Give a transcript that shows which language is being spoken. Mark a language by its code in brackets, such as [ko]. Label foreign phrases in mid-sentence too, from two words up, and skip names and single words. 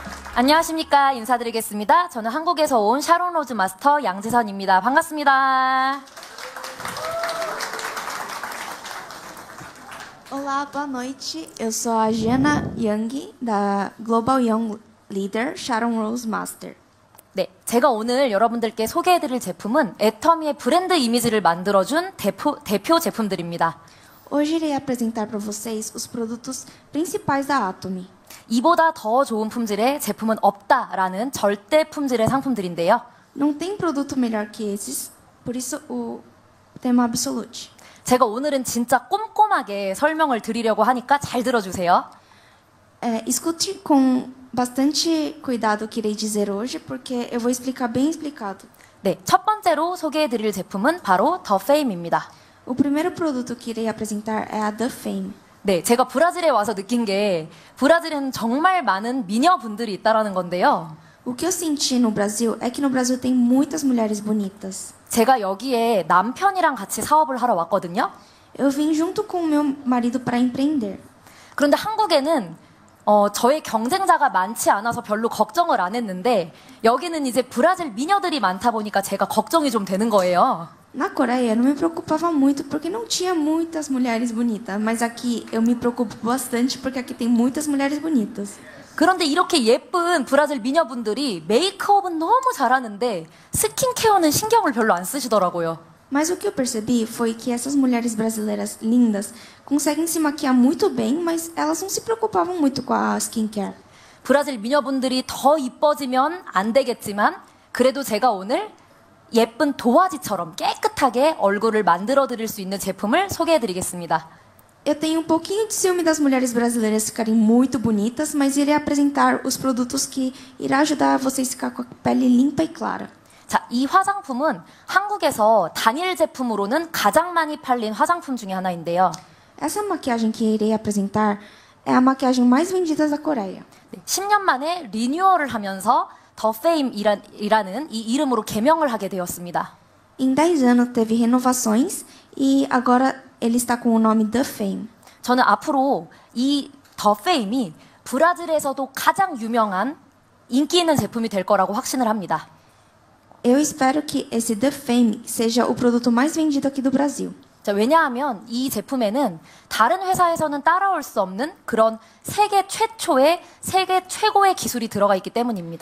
[ko] 안녕하십니까. 인사드리겠습니다. 저는 한국에서 온 샤론 로즈 마스터 양재선입니다. 반갑습니다. [pt] Olá, boa noite. Eu sou a Jana Young, da Global Young Leader Sharon Rose Master. [ko] 네, 제가 오늘 여러분들께 소개해드릴 제품은 애터미의 브랜드 이미지를 만들어준 대표 제품들입니다. [pt] Hoje irei apresentar para vocês os produtos principais da Atomy. [ko] 이보다 더 좋은 품질의 제품은 없다라는 절대 품질의 상품들인데요. [pt] Não tem produto melhor que esses, por isso o tema absolute. [ko] 제가 오늘은 진짜 꼼꼼하게 설명을 드리려고 하니까 잘 들어주세요. [pt] Escute com bastante cuidado o que irei dizer hoje, porque eu vou explicar bem explicado. [ko] 네, 첫 번째로 소개해드릴 제품은 바로 더 페임입니다. [pt] O primeiro produto que irei apresentar é a The Fame. [ko] 네, 제가 브라질에 와서 느낀 게 브라질에는 정말 많은 미녀분들이 있다라는 건데요. [pt] O que eu senti no Brasil é que no Brasil tem muitas mulheres bonitas. [ko] 제가 여기에 남편이랑 같이 사업을 하러 왔거든요. [pt] Eu vim junto com o meu marido para empreender. [ko] 그런데 한국에는 저의 경쟁자가 많지 않아서 별로 걱정을 안 했는데 여기는 이제 브라질 미녀들이 많다 보니까 제가 걱정이 좀 되는 거예요. [pt] Na Coreia, eu não me preocupava muito porque não tinha muitas mulheres bonitas, mas aqui eu me preocupo bastante porque aqui tem muitas mulheres bonitas. [ko] 그런데 이렇게 예쁜 브라질 미녀분들이 메이크업은 너무 잘하는데 스킨케어는 신경을 별로 안 쓰시더라고요. [pt] Mas o que eu percebi foi que essas mulheres brasileiras lindas conseguem se maquiar muito bem, mas elas não se preocupavam muito com a skincare. [ko] 브라질 미녀분들이 더 이뻐지면 안 되겠지만 그래도 제가 오늘 예쁜 도화지처럼 깨끗하게 얼굴을 만들어 드릴 수 있는 제품을 소개해 드리겠습니다. [pt] Eu tenho um pouquinho de ciúme das mulheres brasileiras ficarem muito bonitas, mas irei apresentar os produtos que irá ajudar vocês a ficar com a pele limpa e clara. [ko] 자, 이 화장품은 한국에서 단일 제품으로는 가장 많이 팔린 화장품 중에 하나인데요. [pt] Essa maquiagem que irei apresentar é a maquiagem mais vendida da Coreia. [ko] 10년 만에 리뉴얼을 하면서 더 페임이라는 이 이름으로 개명을 하게 되었습니다. [pt] Em 10 anos teve renovações e agora ele está com o nome The Fame. [ko] 저는 앞으로 이 더 페임이 브라질에서도 가장 유명한 인기 있는 제품이 될 거라고 확신을 합니다. [pt] Eu espero que esse The Fame seja o produto mais vendido aqui do Brasil. [ko] 자, 왜냐하면 이 제품에는 다른 회사에서는 따라올 수 없는 그런 세계 최초의 세계 최고의 기술이 들어가 있기 때문입니다.